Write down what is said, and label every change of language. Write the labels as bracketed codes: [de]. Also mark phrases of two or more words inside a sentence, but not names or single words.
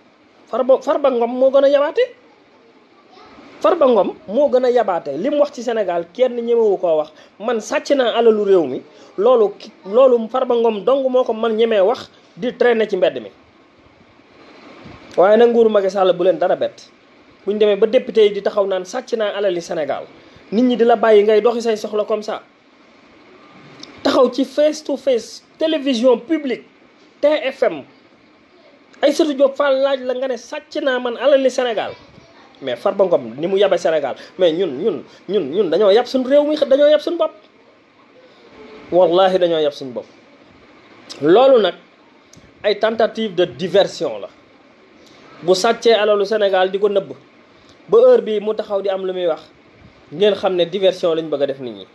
[wo] Farba Ngom moo gën a yabaate. Farba Ngom moo gën a yabaate li mu wax ci Sénégal kenn ñemewu koo wax man sàcc naa alalu réew mi loolu Farba Ngom dong moo ko man ñemee wax di traîner ci mbedd mi. waaye nag nguuru Macky Sall bu leen dara bett bu ñu demee ba député yi di taxaw naan sàcc naa alali Sénégal nit ñi di la bàyyi ngay doxi say soxla [fr] comme ça [wo] taxaw ci [en] face to face [fr] télévision publique [wo] TFM Aïssatou Diop Fall laaj la nga ne sàcc naa man alali Sénégal. mais Farba Ngom ni mu yabe Sénégal mais ñun dañoo yab suñu réew mi dañoo yab suñu bopp wallahi dañoo yab suñu bopp. loolu nag ay [fr] tentative de diversion [wo] la bu sàccee alalu Sénégal di ko nëbb ba heure bii mu taxaw di am lu muy wax ngeen xam ne diversion lañ bëgg a def nit ñi.